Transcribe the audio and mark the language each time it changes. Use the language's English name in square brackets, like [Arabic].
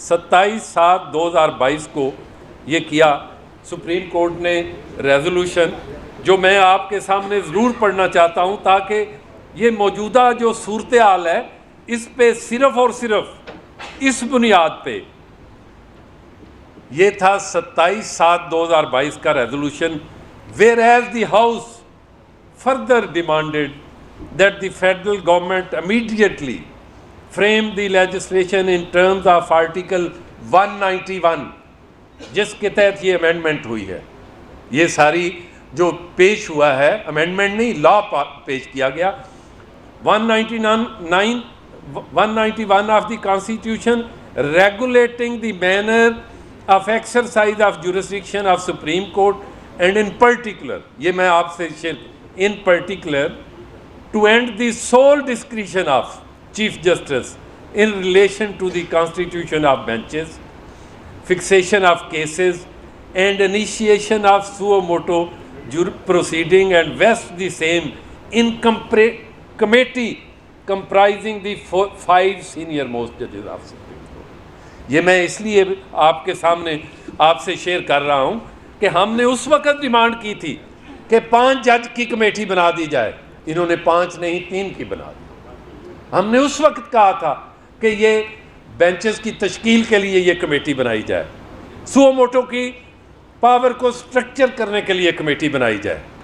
[Urdu] 27/7/2022 کو یہ کیا سپریم کورٹ نے ریزولوشن, جو میں آپ کے سامنے ضرور پڑھنا چاہتا ہوں تاکہ یہ موجودہ جو صورتحال ہے اس پہ صرف اور صرف اس بنیاد پہ, یہ تھا 27/7/2022 کا resolution. [English] whereas the House further demanded that the federal government immediately frame the legislation in terms of Article 191, [Urdu] جس کے تحت یہ امینڈمنٹ ہوئی ہے. یہ ساری جو پیش ہوا ہے امینڈمنٹ نہیں, لا پیش کیا گیا. [English] 191 of the Constitution regulating the manner of exercise of jurisdiction of Supreme Court, and in particular, [Urdu] یہ میں آپ سے [English] in particular to end the sole discretion of Chief Justice in relation to the constitution of benches, fixation of cases, and initiation of suo motu proceeding, and vest the same in committee comprising the 5 senior most judges of Supreme Court. [Urdu] یہ میں اس لیے آپ کے سامنے آپ سے share کر رہا ہوں کہ ہم نے اس وقت ڈیمانڈ کی تھی کہ 5 جج کی کمیٹی بنا دی جائے, انہوں نے 5 نہیں 3 کی بنا دی. ہم نے اس وقت کہا تھا کہ یہ بینچز کی تشکیل کے لیے یہ کمیٹی بنائی جائے, سو موٹو کی پاور کو سٹرکچر کرنے کے لیے کمیٹی بنائی جائے.